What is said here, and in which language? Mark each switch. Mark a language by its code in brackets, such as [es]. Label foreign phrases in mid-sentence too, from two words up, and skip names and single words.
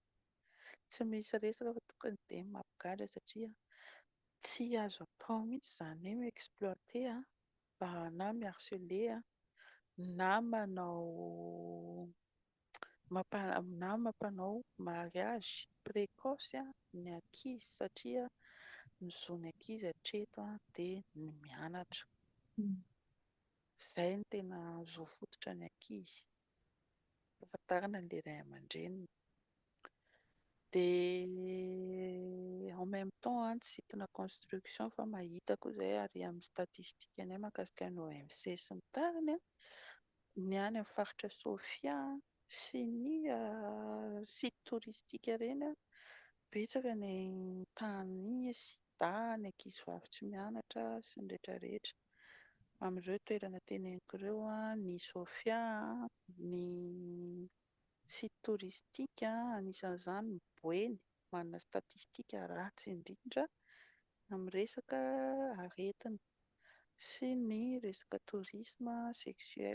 [mg] Tsy misy resaka fa tokony dia mampigadra satria tsy azo atao mihitsy izany hoe mi-exploiter na mi-harceler na mampanao [fr] mariage précoce [mg] ny ankizy satria ny zon'ny ankizy hatreto dia ny mianatra. Izay no tena zo fototra ny ankizy ahafantarana an'ilay ray aman-dreniny. Dia [fr] en même temps [mg] tsy site-na construction fa mahita koa izay ary amin'ny statistique anay mahakasika ny OMC sy ny tariny ny any amin'ny faritra Sofia sy ny [fr] site touristique [mg] ireny betsaka ny tany sida ny ankizivavy tsy mianatra sy ny rehetrarehetra Amin'ireo toerana teneniko ireo ny Sofia, ny [fr] site touristique [mg] anisan'izany ny Boeny, manana statistika ratsy indrindra amin'ny resaka aretina sy ny resaka [fr] tourisme sexuel.